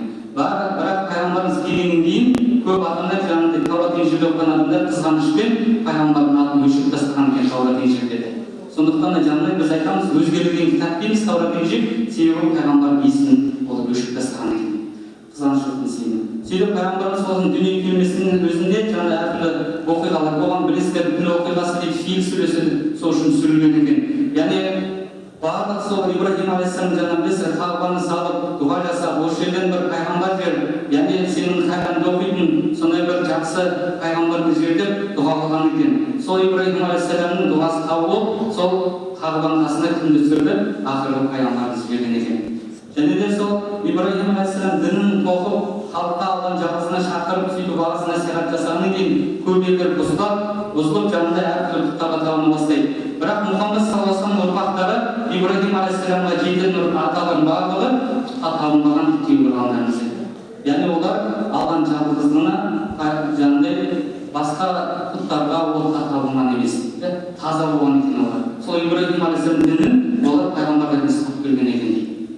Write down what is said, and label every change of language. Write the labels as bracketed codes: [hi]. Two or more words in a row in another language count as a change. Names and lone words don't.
[kk] Бірақ пайғамбарымыз келгеннен кейін көп адамдар жаңағыдай Таурат, Инжилде оқыған адамдар қызғанышпен пайғамбардың атын өшіріп тастаған екен Таурат, Инжилде. Сондықтан да жаңағыдай біз айтамыз, өзгерілген кітап дейміз Таурат, Инжил, себебі пайғамбардың есімін ол өшіріп тастаған екен. Қызғаншылықтың себебі. Сөйтіп пайғамбарымыз [ar] صلى الله عليه وسلم [kk] дүниеге келмесінің өзінде жаңағы әртүрлі фил сүресі сол үшін түсірілген екен. Яғни барлық сол Ибрахим алейхиссалам жаңа біз Кағбаны салып дұға жасап, осы жерден бір пайғамбар жіберіп, яғни сенің хатыңды оқитын сондай бір жақсы пайғамбарды жіберіп дұға қылған екен. Сол Ибрахим алейхиссаламның дұғасы қабыл болып, сол Кағбаның қасына күнді түсірді, ақырғы пайғамбарды жіберген екен. Және де сол Ибрахим алейхиссалам дінін тоқып, халыққа алған жағасына шақырып, сөйтіп бағасына насихат жасағаннан кейін көп елдер бұзылып, жанында әртүрлі пұттарға табына бастайды. Бірақ Мұхаммед [ar] صلى الله عليه وسلم [kk] ұрпақтары Ибрахим алейхиссаламға жететін аталардың барлығы пұтқа табынбаған кейбір ғалымдарымыз. Яғни олар алған жалғыздығына жаңағыдай басқа пұттарға, отқа табынған емес, таза болған екен олар. Сол Ибрахим алейхиссалам дінін олар пайғамбарға нұсқап берген екен дейді.